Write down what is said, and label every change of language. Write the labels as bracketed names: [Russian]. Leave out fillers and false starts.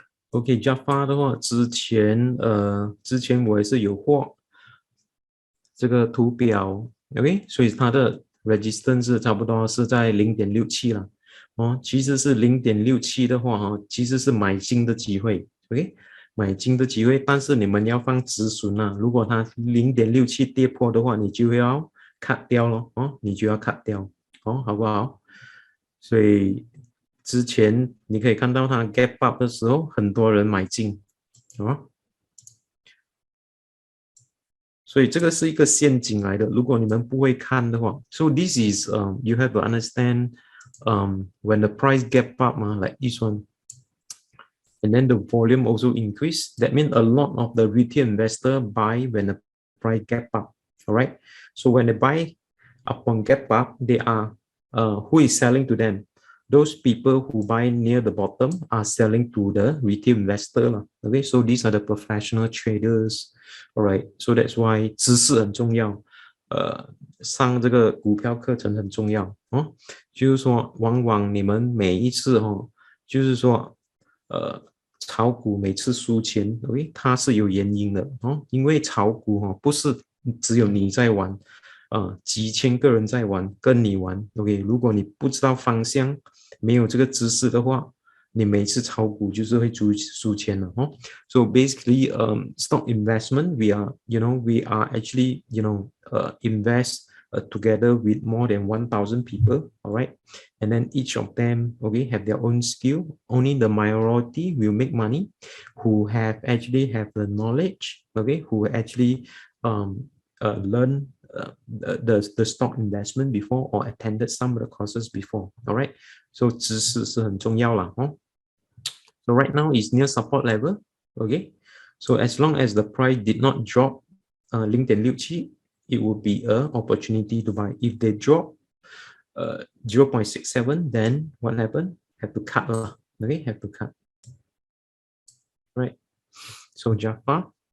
[Chinese] OK， Japfa 的话之前我也是有画这个图表 ，OK， 所以它的 resistance 差不多是在 0.67 了其实是 0.67 的话其实是买进的机会 ，OK， 买进的机会，但是你们要放止损如果它 0.67 跌破的话，你就要 cut 掉咯你就要 cut 掉好不好？所以之前你可以看到它 gap up 的时候，很多人买进所以这个是一个陷阱来的，如果你们不会看的话 ， [English] so this is you have to understand when the price gap up like this one, and then the volume also increase. That means a lot of the retail investor buy when the price gap up. All right. So when they buy upon gap up, they are who is selling to them? Those people who buy near the bottom are selling to the retail investor. Okay, so these are the professional traders. All right, so that's why [Chinese] 知识很重要。上这个股票课程很重要哦。就是说，往往你们每一次就是说，炒股每次输钱，OK，它是有原因的哦。因为炒股不是只有你在玩。几千个人在玩，跟你玩 ，OK。如果你不知道方向，没有这个知识的话，你每次炒股就是会输钱了哦。 [English] So basically, stock investment, we are actually, invest together with more than 1,000 people, all right. And then each of them, okay, have their own skill. Only the minority will make money, who actually have the knowledge, okay, who actually learn the stock investment before or attended some of the courses before. All right. [Chinese] So 知识是很重要啦哦。 [English] So right now is near support level. Okay. So as long as the price did not drop 0.67, it would be an opportunity to buy. If they drop 0.67, then what happened? Have to cut lah. Okay, have to cut. Right. So Japfa.